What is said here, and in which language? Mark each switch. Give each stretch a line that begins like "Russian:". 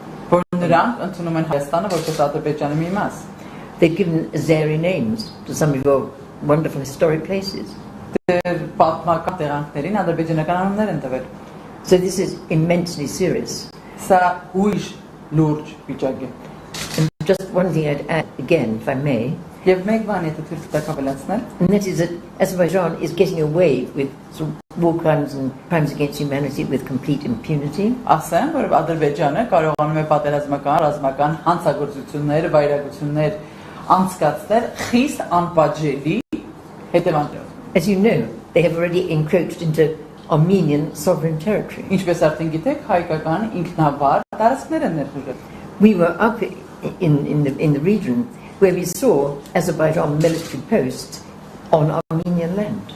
English: They've given Azeri names to some of your wonderful historic places. So this is immensely serious. And just one thing I'd add again, if I may,
Armenian: Եվ մեկ բան եթե թույլ տաք ավելացնել,
English: and that is that Azerbaijan is getting away with sort of war crimes and crimes against humanity with complete impunity.
Armenian: ասեմ, որ Ադրբեջանը կարողանում է պատերազմական, ռազմական հանցագործություններ, վայրագություններ անցկացնել խիստ անպատժելի հետևանքներով։
English: As you know, they have already encroached into Armenian sovereign territory.
Armenian: Ինչպես արդեն գիտեք, հայկական ինքնավար տարածքներ են ներխուժել։
English: We were up in the region where we saw Azerbaijan military posts on Armenian land.